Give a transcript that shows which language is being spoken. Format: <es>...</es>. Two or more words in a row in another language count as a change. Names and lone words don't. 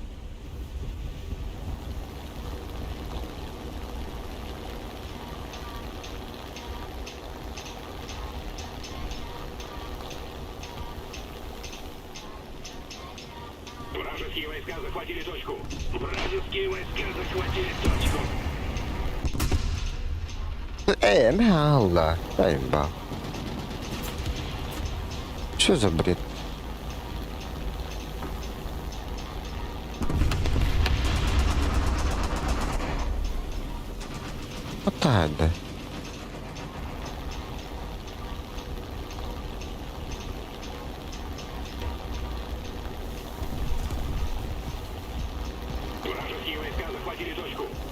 <ru>Вражеские войска захватили точку! Вражеские войска захватили точку!</ru> <th>ไม่เอาล่ะได้บ้า</th> <ru>Что за бред? Хватает, да? Вражеские войска захватили точку!</ru>